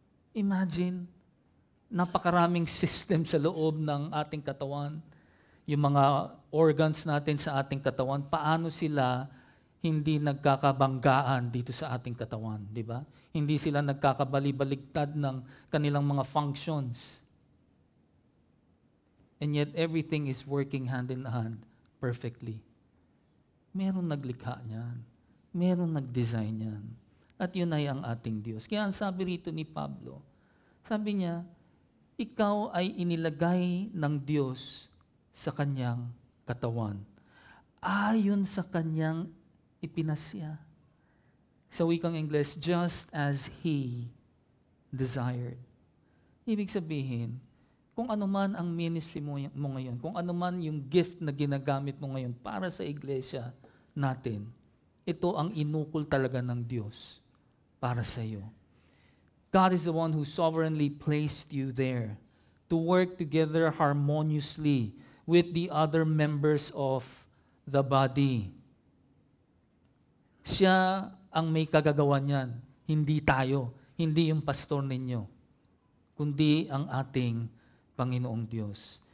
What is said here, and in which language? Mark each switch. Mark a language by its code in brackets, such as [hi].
[tl] Imagine, napakaraming system sa loob ng ating katawan. Yung mga organs natin sa ating katawan, paano sila hindi nagkakabanggaan dito sa ating katawan, di ba? Hindi sila nagkakabalibaligtad ng kanilang mga functions. [en] And yet everything is working hand in hand perfectly. [tl] Meron naglikha niyan. Meron nag-design niyan. At yun ay ang ating Diyos. Kaya ang sabi rito ni Pablo, sabi niya, ikaw ay inilagay ng Diyos sa kanyang katawan. Ayon sa kanyang ipinasya. Sa wikang Ingles, [en] just as He desired. [tl] Ibig sabihin, kung ano man ang ministry mo ngayon, kung ano man yung gift na ginagamit mo ngayon para sa iglesia natin, ito ang inukol talaga ng Diyos para sa iyo. [en] God is the one who sovereignly placed you there to work together harmoniously with the other members of the body. [tl] Siya ang may kagagawa niyan, hindi tayo, hindi yung pastor ninyo, kundi ang ating Panginoong Diyos.